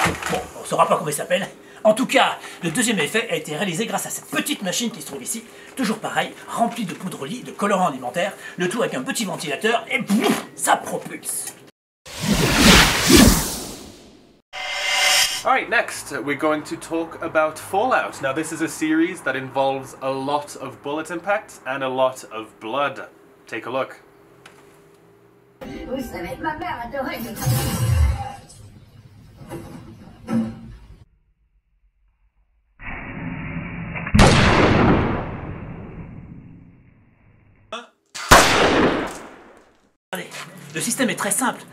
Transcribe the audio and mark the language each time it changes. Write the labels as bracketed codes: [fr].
[fr] Bon, on saura pas comment il s'appelle. En tout cas, le deuxième effet a été réalisé grâce à cette petite machine qui se trouve ici, toujours pareil, remplie de poudre lit, de colorants alimentaires, le tout avec un petit ventilateur et boum, ça propulse. [en] Alright, next we're going to talk about Fallout. Now this is a series that involves a lot of bullet impacts and a lot of blood. Take a look. [fr] Vous savez, ma mère adorait le... Regardez, le système est très simple.